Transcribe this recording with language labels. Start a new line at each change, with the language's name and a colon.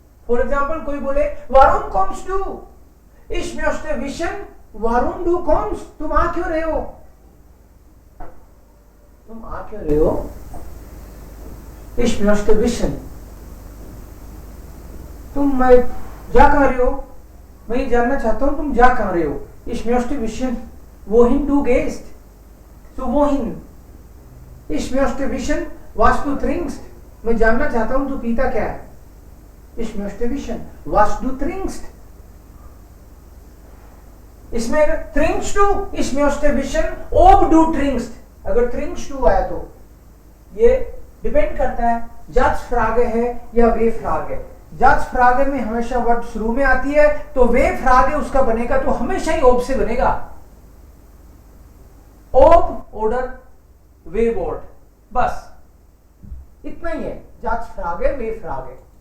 English: for example
Hindi: कोई बोले
German: वारूम कॉम्स डू, ich möchte wissen, warum du kommst.
Hindi: तुम आ क्यों रहे हो? तुम आ क्यों रहे हो?
German: Ich möchte wissen.
Hindi: तुम मैं जा कहाँ रहे हो? मैं ये जानना चाहता हूँ तुम जा कहाँ रहे हो.
German: Ich möchte wissen, wohin du gehst. So wohin. Ich möchte wissen, was du trinkst.
Hindi: मैं जानना चाहता हूँ तू पीता क्या है.
German: Ich möchte wissen, was du trinkst. इसमें trinkst du, ich möchte wissen, ob du trinkst.
Hindi: अगर
German: trinkst du
Hindi: आया तो ये डिपेंड करता है Satzfrage है या Wefrage. Satzfrage में हमेशा वर्ड शुरू में आती है, तो Wefrage उसका बनेगा तो हमेशा ही ob से बनेगा. ob order Wewort, बस इतना ही है. Satzfrage, Wefrage.